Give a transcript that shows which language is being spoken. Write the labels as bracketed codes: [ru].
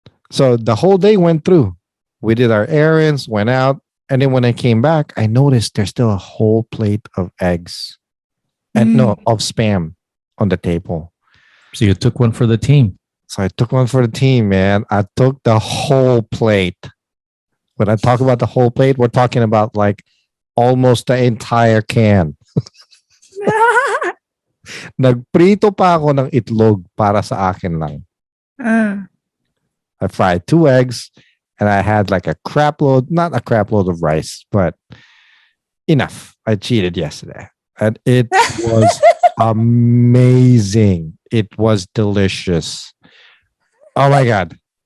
[en] So the whole day went through. We did our errands, went out, and then when I came back, I noticed there's still a whole plate of eggs and of spam on the table. So you took one for the team. So I took one for the team, man. I took the whole plate. When I talk about the whole plate, we're talking about like almost the entire can. [tl] Nagprito pa ako ng itlog para sa akin lang. [en] I fried 2 eggs and I had like not a crap load of rice, but enough. I cheated yesterday and it was amazing. It was delicious. Oh my God.